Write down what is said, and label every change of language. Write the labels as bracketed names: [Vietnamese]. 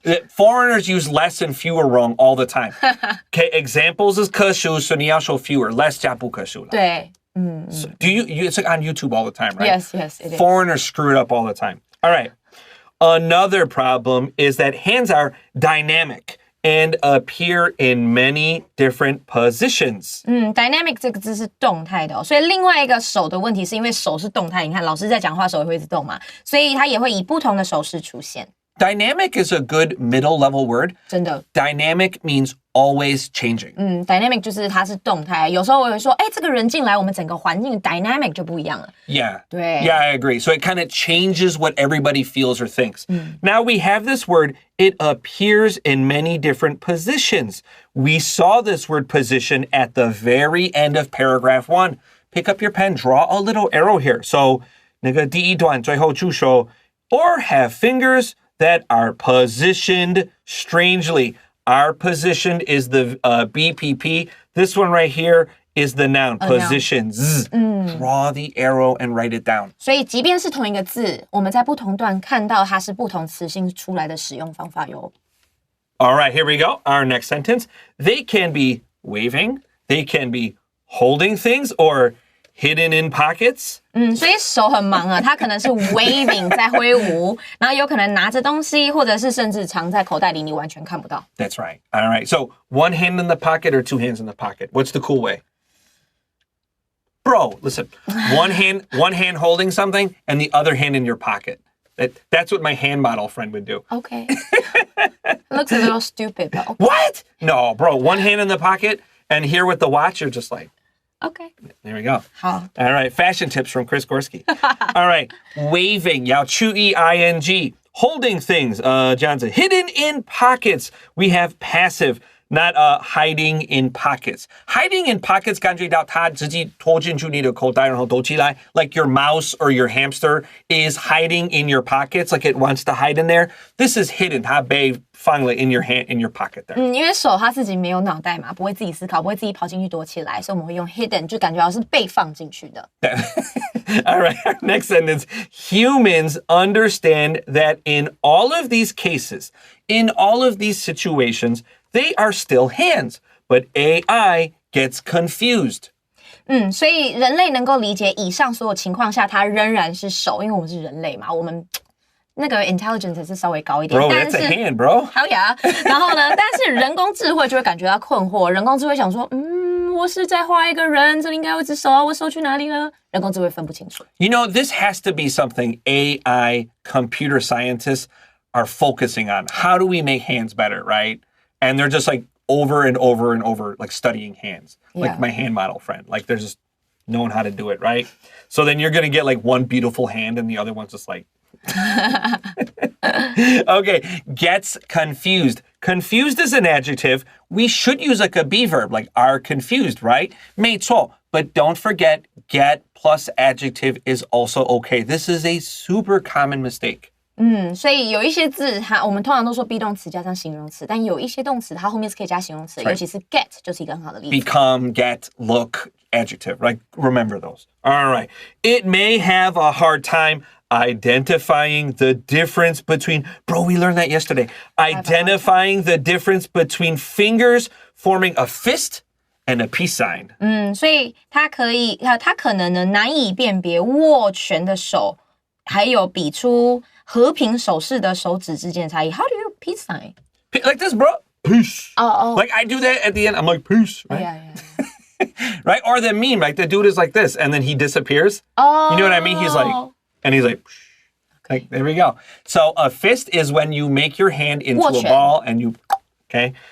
[English] Foreigners use less and fewer wrong all the time. Okay, examples is 可数, so [Chinese] 你要说 [English] fewer. [Chinese] Less 加不可数了。对。 [English] So do you, it's like on YouTube all the time, right? Yes, it is. Foreigners screw it up all the time. All right. Another problem is that hands are dynamic and appear in many different positions. [Chinese] Dynamic 这个字是动态的所以另外一个手的问题是因为手是动态，你看老师在讲话手也会一直动嘛，所以它也会以不同的手势出现。 [English] Dynamic is a good middle level word. [Chinese] 真的 [English] Dynamic means always changing. [Chinese] Dynamic 就是它是动态，有时候我会说，这个人进来，我们整个环境 dynamic 就不一样了。 [English] Yeah. [Chinese] 对 [English] Yeah, I agree. So it kind of changes what everybody feels or thinks. Now we have this word. It appears in many different positions. We saw this word position at the very end of paragraph 1. Pick up your pen, draw a little arrow here. So [Chinese] 那个第一段最后就说 [English] or have fingers that are positioned strangely. Our positioned is the BPP. This one right here is the noun, position. Draw the arrow and write it down. [Chinese] 所以即便是同一个字，我们在不同段看到它是不同词性出来的使用方法哟。 [English] All right, here we go. Our next sentence. They can be waving. They can be holding things or hidden in pockets. [Chinese] 所以手很忙啊，他可能是 waving 在挥舞，然后有可能拿着东西，或者是甚至藏在口袋里，你完全看不到。 [English] That's right. All right. So 1 hand in the pocket or 2 hands in the pocket? What's the cool way? Bro, listen. One hand holding something and the other hand in your pocket. That's what my hand model friend would do. Okay. Looks a little stupid, but okay. What? No, bro. 1 hand in the pocket and here with the watch, you're just like. Okay. There we go. [Chinese] 好 [English] All right. Fashion tips from Chris Gorski. All right. Waving. [Chinese] 要注意 [English] ing. Holding things. [Chinese] 这样子 [English] hidden in pockets. We have passive. not hiding in pockets. Hiding in pockets [Chinese] 感觉到它直接拖进去你的口袋然后抖起来 [English] like your mouse or your hamster is hiding in your pockets like it wants to hide in there. This is hidden. [Chinese] 它被放了 [English] in your hand in your pocket there. [Chinese] 因为手它自己没有脑袋嘛，不会自己思考，不会自己跑进去躲起来，所以我们会用 hidden 就感觉好像是被放进去的。 [English] All right, our next sentence. Humans understand that in all of these cases, in all of these situations, they are still hands, but AI gets confused. [Chinese] 所以人类能够理解以上所有情况下，它仍然是手，因为我们是人类嘛，我们那个 intelligence 是稍微高一点。 [English] Bro, [Chinese] 但 [English] that's [Chinese] 是 [English] a hand, bro. [Chinese] 好呀，然后呢？但是人工智慧就会感觉到困惑，人工智慧想说，我是在画一个人，这里应该有一只手啊，我手去哪里了？人工智慧分不清楚。 [English] You know, this has to be something AI computer scientists are focusing on. How do we make hands better, right? And they're just like over and over and over, like studying hands. Like my hand model friend. Like they're just knowing how to do it, right? So then you're going to get like one beautiful hand and the other one's just like... Okay, gets confused. Confused is an adjective. We should use like a be verb, like are confused, right? [Chinese] 没错, [English] but don't forget, get plus adjective is also okay. This is a super common mistake. [Chinese] 所以有一些字我们通常都说 be 动词加上形容词，但有一些动词它后面是可以加形容词，尤其是 get 就是一个很好的例子。 [English] Become, get, look, adjective, right? Remember those. All right. It may have a hard time identifying the difference between, bro, we learned that yesterday. Identifying the difference between fingers forming a fist and a peace sign. [Chinese] 所以它可能呢难以辨别握拳的手，还有比出和平手势的手指之间的差异。 [English] How do you peace sign? Like this, bro. Peace. Oh. Like I do that at the end. I'm like, peace. Right? Yeah. Right? Or the meme, like the dude is like this and then he disappears. Oh. You know what I mean? He's like, and he's like, okay. There we go. So a fist is when you make your hand into a ball and you, okay?